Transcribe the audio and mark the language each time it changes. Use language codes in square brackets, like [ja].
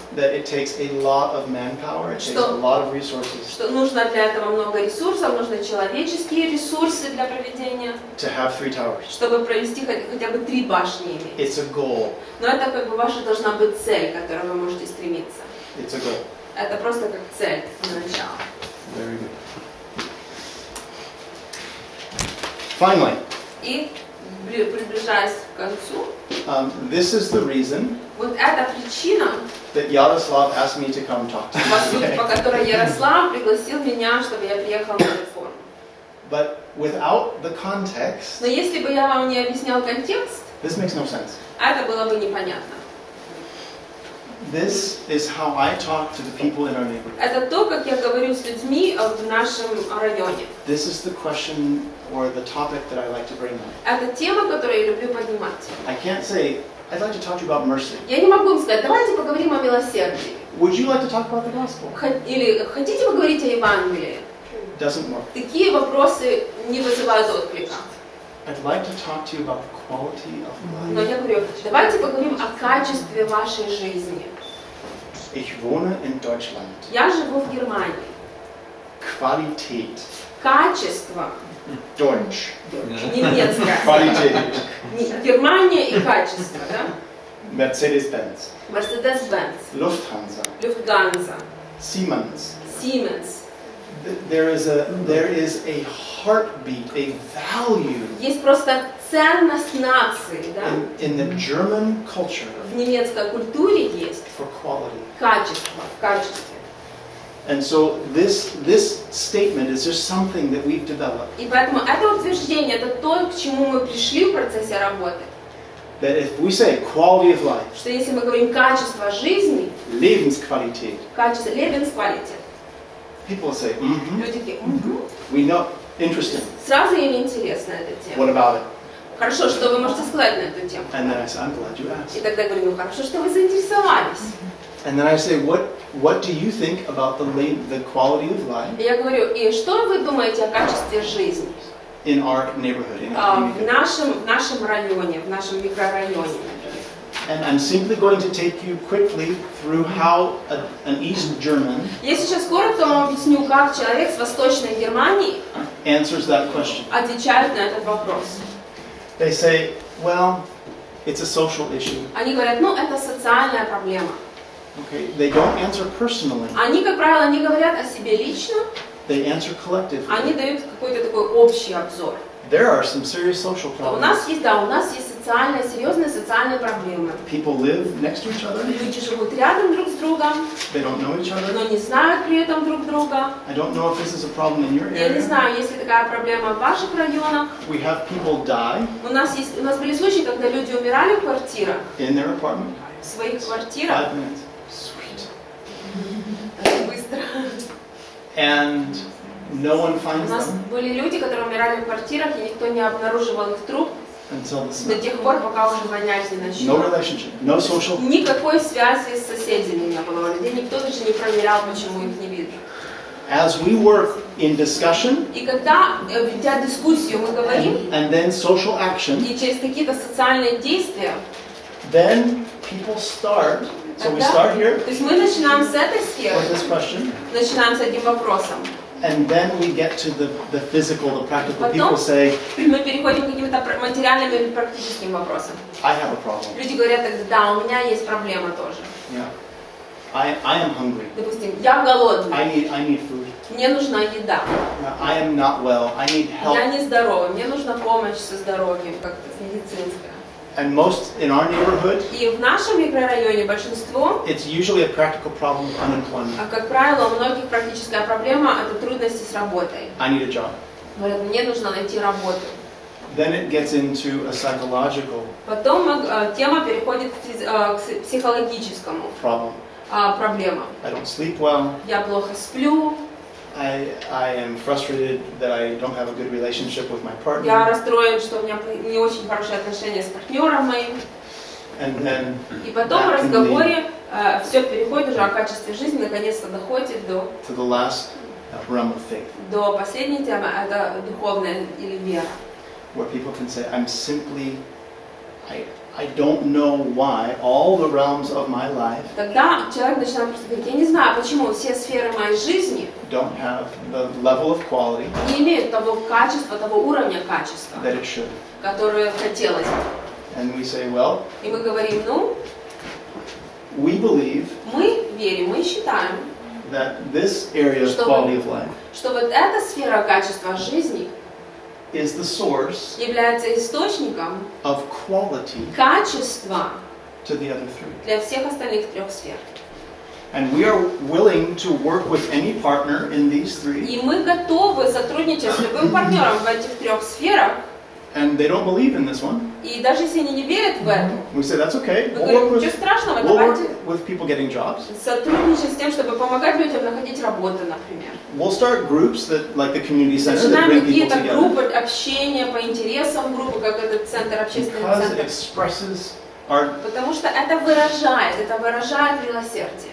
[en] that it takes a lot of manpower, it takes a lot of resources [ru] что нужно для этого много ресурсов, нужны человеческие ресурсы для проведения, [en] to have 3 towers. [ru] чтобы провести хотя бы 3 башни иметь. [en] It's a goal. [ru] Но это как бы ваша должна быть цель, к которой вы можете стремиться. [en] It's a goal. [ru] Это просто как цель на начало. [en] Very good. Finally, [ru] И приближаясь к концу, [en] this is the reason [ru] вот эта причина, [en] that Yaroslav asked me to come talk to [ru] по сути, [en] you [ru] по [en] today. [ru] которой Ярослав пригласил меня, чтобы я приехала на реформу. [en] But without the context, [ru] Но если бы я вам не объяснял контекст, [en] this makes no sense. [ru] это было бы непонятно. [en] This is how I talk to the people in our neighborhood. [ru] Это то, как я говорю с людьми в нашем районе. [en] This is the question or the topic that I like to bring up. [ru] Это тема, которую я люблю поднимать. [en] I can't say, I'd like to talk to you about mercy. [ru] Я не могу им сказать, давайте поговорим о милосердии. [en] Would you like to talk about the gospel? [ru] Или хотите поговорить о Евангелии? [en] Doesn't work. [ru] Такие вопросы не вызывают отклика. [en] I'd like to talk to you about the quality of [ru] Но [en] life. [ru] я говорю, давайте поговорим о качестве вашей жизни. [de] Ich wohne in Deutschland. [ru] Я живу в Германии. [de] Qualität. [ru] Качество, [de] Deutsch. [ru] немецкое. [de] Qualität. [ru] Германия и качество, да? [en] Mercedes-Benz. [ru] Mercedes-Benz, [en] Lufthansa. [ru] Lufthansa, [en] Siemens. [ru] Siemens. [en] There is a heartbeat, a value [ru] Есть просто ценность нации, да? [en] in the German culture [ru] В немецкой культуре есть [en] for quality. [ru] качество, в качестве. [en] And so this statement is just something that we've developed. [ru] И поэтому это утверждение, это то, к чему мы пришли в процессе работы. [en] That if we say quality of life, [ru] Что если мы говорим качество жизни, [de] Lebensqualität, [ru] качество, Lebensqualität, [en] people say, mm-hmm, [ru] люди такие, «Мгм». [en] we know, interesting. [ru] Сразу им интересна эта тема. [en] What about it? [ru] Хорошо, что вы можете сказать на эту тему? [en] And then I say, I'm glad you asked. [ru] И тогда говорю, ну хорошо, что вы заинтересовались. [en] And then I say, what do you think about the quality of life [ru] И я говорю, и что вы думаете о качестве жизни [en] in our neighborhood, in our [ru] в [en] community? [ru] нашем районе, в нашем микрорайоне? [en] And I'm simply going to take you quickly through how an East German [ru] Я сейчас коротко вам объясню, как человек с Восточной Германии [en] answers that question. [ru] отвечает на этот вопрос. [en] They say, well, it's a social issue. [ru] Они говорят, ну это социальная проблема. [en] Okay? They don't answer personally. [ru] Они, как правило, не говорят о себе лично, [en] They answer collectively. [ru] они дают какой-то такой общий обзор. [en] There are some serious social [ru] У нас [en] problems. [ru] есть, да, у нас есть серьезные социальные проблемы. [en] People live next to each other. [ru] Люди живут рядом друг с другом, [en] They don't know each other. [ru] но не знают при этом друг друга. [en] I don't know if this is a problem in your [ru] Я не [en] area. [ru] знаю, есть ли такая проблема в ваших районах. [en] We have people die [ru] У нас были случаи, когда люди умирали в квартирах, [en] in their apartment. [ru] в своих квартирах. [en] 5 minutes. Sweet. [ru] Это быстро. [en] And no one [ru] У [en] finds [ru] нас [en] them [ru] были люди, которые умирали в квартирах, и никто не обнаруживал их труп [en] until the [ru] до [en] smell. [ru] тех пор, пока уже вонять не [en] No [ru] начнет. [en] relationship, no social. [ru] Никакой связи с соседями не было у людей, никто даже не проверял, почему их не видно. [en] As we work in discussion [ru] И когда, ведя дискуссию, мы говорим, [en] and then social action, [ru] и через какие-то социальные действия, [en] then people start. So we [ru] тогда, [en] start here [ru] то есть мы начинаем с этой сферы, [en] with this question, [ru] начинаем с этим вопросом. [en] and then we get to the physical, the practical. [ru] Потом [en] People say, [ru] мы переходим к каким-то материальным или практическим вопросам. [en] I have a problem. [ru] Люди говорят тогда, да, у меня есть проблема тоже. [en] Yeah. I am hungry. [ru] Допустим, я голодный, [en] I need food. [ru] мне нужна еда, [en] I am not well. I need [ru] я [en] help. [ru] нездоровый, мне нужна помощь со здоровьем, как-то с медицинской. [en] And most in our neighborhood, [ru] И в нашем микрорайоне большинство, [en] it's usually a practical problem of unemployment. [ru] как правило, у многих практическая проблема – это трудности с работой. [en] I need a job. [ru] Говорят, мне нужно найти работу. [en] Then it gets into a psychological [ru] Потом тема переходит к психологическому [en] problem. [ru] проблемам. [en] I don't sleep well. [ru] Я плохо сплю, [en] I am frustrated that I don't have a good relationship with my [ru] я [en] partner. [ru] расстроен, что у меня не очень хорошие отношения с партнером моим. [en] And then [ru] И потом в [en] that can lead [ru] разговоре все переходит уже о качестве жизни, наконец-то доходит [en] to the last realm of faith, [ru] до последней темы, это духовная или вера. [en] where people can say, I'm simply, I don't know why all the realms of my life [ru] Тогда человек начинает просто говорить, я не знаю, почему все сферы моей жизни [en] don't have the level of quality [ru] не имеют того качества, того уровня качества, [en] that it should. [ru] которое хотелось бы. [en] And we say, well, [ru] И мы говорим, ну, [en] we believe [ru] мы верим, мы считаем, [en] that this area of quality of life [ru] что вот эта сфера качества жизни [en] is the source [ru] является источником [en] of quality [ru] качества [en] to the other three. [ru] для всех остальных трех сфер. [en] And we are willing to work with any partner in these three. [ru] И мы готовы сотрудничать с любым партнером в этих трех сферах. [en] And they don't believe in this one. [ru] И даже если они не верят в это, [en] We say that's okay. [ru] мы говорим, ничего страшного, [en] We'll work [ru] давайте [en] with people getting jobs. [ru] сотрудничать с тем, чтобы помогать людям находить работу, например. [en] We'll start groups that, like the community center, that [ru] Начинаем [en] bring people [ru] какие-то [en] together. [ru] группы общения по интересам, группы, как этот центр, общественный [en] Because it [ru] центр. [en] expresses our [ru] Потому что это выражает милосердие.